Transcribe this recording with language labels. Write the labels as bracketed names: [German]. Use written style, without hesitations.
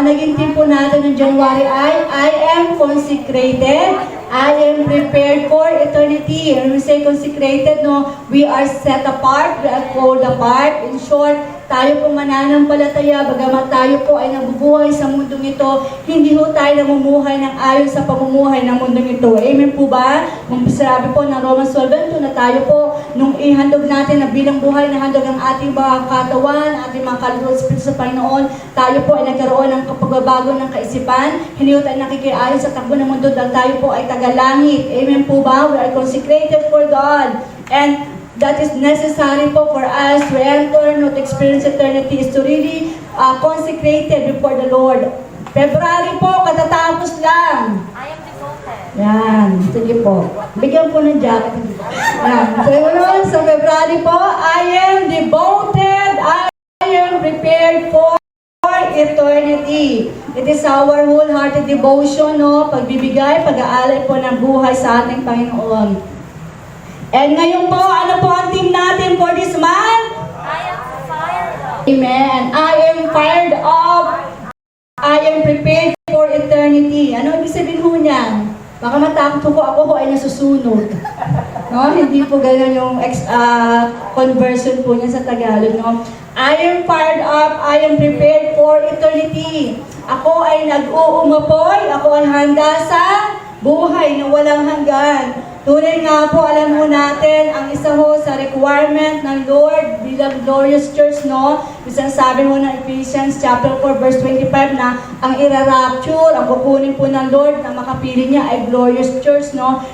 [Filipino] Ang naging team po natin ng January ay [English] I am consecrated. I am prepared for eternity. And we say consecrated, no? We are set apart. We are called apart. In short, [Filipino] tayo po mananampalataya, bagamat tayo po ay nabubuhay sa mundong ito, hindi ho tayo namumuhay ng ayon sa pamumuhay ng mundong ito. Amen po ba? Sabi po ng Romans 12:2 na tayo po, nung ihandog natin na bilang buhay na handog ang ating mga katawan, ating mga kaluluwa sa Panginoon, tayo po ay nagkaroon ng pagbabago ng kaisipan, hindi ho tayo nakikiayon sa takbo ng mundo dahil tayo po ay tagalangit. Amen po ba? [English] We are consecrated for God. And that is necessary po for us to enter, not experience eternity, is to really consecrated before the Lord. [Filipino] February po, katatapos lang. [English] I am devoted. [Filipino] Yan, sige po. Bigyan po ng jacket. Yan. So, yun, sa February po, [English] I am devoted, I am prepared for eternity. It is our wholehearted devotion, no? [Filipino] Pagbibigay, pag-aalay po ng buhay sa ating Panginoon. And ngayon po, ano po ang team natin [English] for this month? I am fired up. Amen. I am fired up. I am prepared for eternity. [Filipino] Ano ibig sabihin ho niyan? Baka matakot ko ako ay nasusunod. No? Hindi po ganyan yung conversion po niya sa Tagalog. No? [English] I am fired up. I am prepared for eternity. [Filipino] Ako ay nag-uumapoy. Ako ay handa sa buhay na walang hanggan. Tunay nga po, alam mo natin, ang isa ho sa requirement ng Lord bilang glorious church, no? Isang sabi mo ng Ephesians chapter 4 verse 25 na ang ira-rapture, ang kukunin po ng Lord na makapili niya ay glorious church, no?